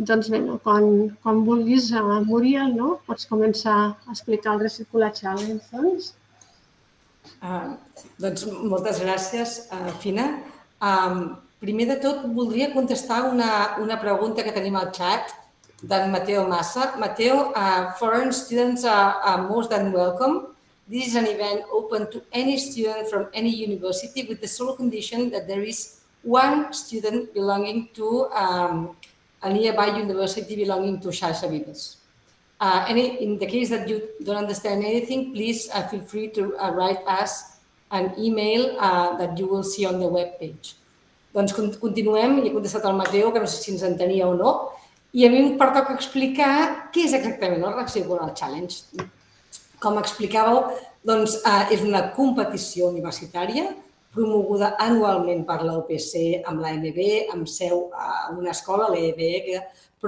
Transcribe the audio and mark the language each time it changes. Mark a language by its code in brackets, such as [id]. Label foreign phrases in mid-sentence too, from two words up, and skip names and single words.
[ca] Doncs bé, quan vulguis, Muriel, pots començar a explicar el Recircular Challenge, doncs. Doncs moltes gràcies, Fina. Primer de tot, voldria contestar una pregunta que tenim al xat d'en Mateo Massa. Mateo, [en] foreign students are more than welcome. This is an event open to any student from any university with the sole condition that there is one student belonging to a nearby university belonging to Xarxa Vives. In the case that you don't understand anything, please feel free to write us an email that you will see on the webpage. [ca] Doncs continuem, i he contestat al Mateo, que no sé si ens entenia o no, i a mi em pertoca explicar què és exactament el Recircular Challenge. Com explicàveu, doncs, és una competició universitària promoguda anualment per la UPC amb l'AMB, amb seu a una escola, l'EBE, però